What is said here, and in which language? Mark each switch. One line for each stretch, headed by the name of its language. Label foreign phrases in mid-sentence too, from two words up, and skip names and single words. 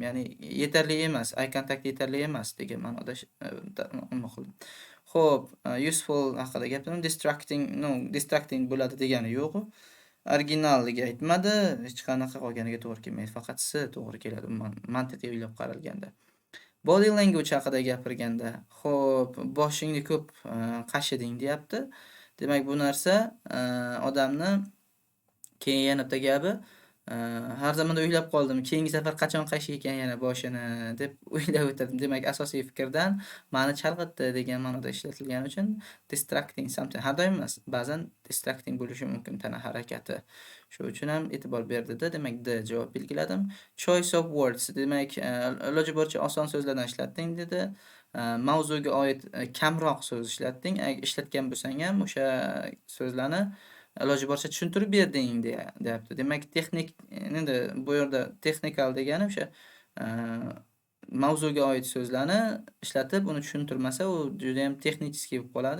Uzbek: Ya'ni yetarli emas,
English: eye contact
Uzbek: yetarli emas degan ma'noda nima qildim. Xo'p, useful haqida gapirdim, distracting bo'ladi degani yo'q. Originalligi aytmadi, hech qanaqa qolganiga to'g'ri kelmaydi. Faqat S to'g'ri keladi mantiqiy o'ylab qaralganda.
English: Body language
Uzbek: haqida gapirganda, xo'p, boshingni ko'p qashiding deyapti. Demak, bu narsa odamni keyin yana bitta gapi, har zamonda o'ylab qoldim, keyingi safar qachon qashi ekan yana boshini deb o'ylab o'tirdim. Demak, asosiy fikrdan ma'ni chalg'itdi degan ma'noda ishlatilgani uchun
English: distracting something,
Uzbek: har doim emas, ba'zan distracting bo'lishi mumkin tana harakati. Shu uchun ham e'tibor berdi-da, demak D javob belgiladim.
English: Choice of words,
Uzbek: demak, iloji boricha oson so'zlardan ishlatding dedi. Mavzuga oid kamroq so'z ishlatding. Ishlatgan bo'lsang ham o'sha so'zlarni iloji boricha tushuntirib berding deyapti. Demak, texnik, endi bu yerda technical degani o'sha mavzuga oid so'zlarni ishlatib, uni tushuntirmasa, u juda ham texnicheskiy bo'lib qoladi.